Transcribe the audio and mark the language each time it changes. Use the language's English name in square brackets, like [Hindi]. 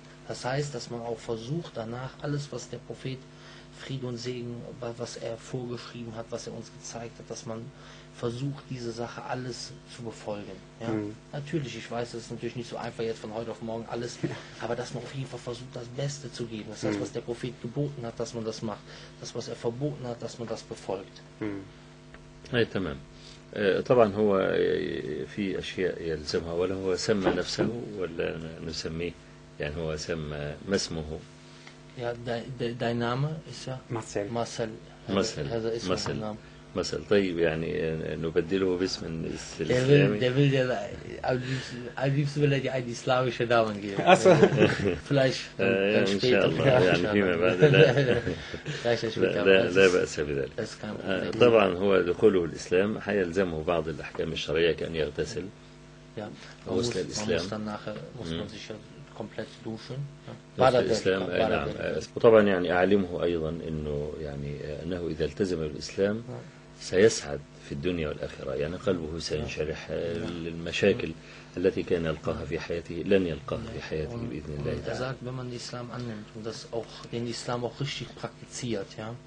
[German] Das heißt, dass man auch versucht, danach alles, was der Prophet, Frieden und Segen, was er vorgeschrieben hat, was er uns gezeigt hat, dass man versucht, diese Sache alles zu befolgen. Ja? Natürlich, ich weiß, es ist natürlich nicht so einfach jetzt von heute auf morgen alles, aber dass man auf jeden Fall versucht, das Beste zu geben. Das heißt, was der Prophet geboten hat, dass man das macht. Das, was er verboten hat, dass man das befolgt. [Arabic] تمام. طبعا هو في أشياء يلزمها، ولا هو سمى نفسه ولا نسميه؟ هو سمى، ما اسمه؟ [German] Ja, dein Name ist ja Marcel. [Arabic] هذا اسمه النام. مثلا. طيب نبدله باسم الإسلامي. [German] Der will ja am liebsten will er dir einen islamischen Namen geben. Vielleicht später. [Arabic] إن شاء الله فيما بعد. لا بأس بذلك. طبعا هو دخوله الإسلام هيلزمه بعض الأحكام الشرعية كأن يغتسل. غسل الإسلام. [German] muss man sich ja komplett duschen. [Arabic] بعد الإسلام. نعم. وطبعا أعلمه أيضا أنه إذا التزم بالإسلام سيسعد في الدنيا والآخرة، يعني قلبه سينشرح. المشاكل التي كان يلقاها في حياته لن يلقاها في حياته بإذن الله [German] Er [Arabic] تعالى. [German] sagt, wenn man den Islam annimmt und das auch, den Islam auch richtig praktiziert, ja.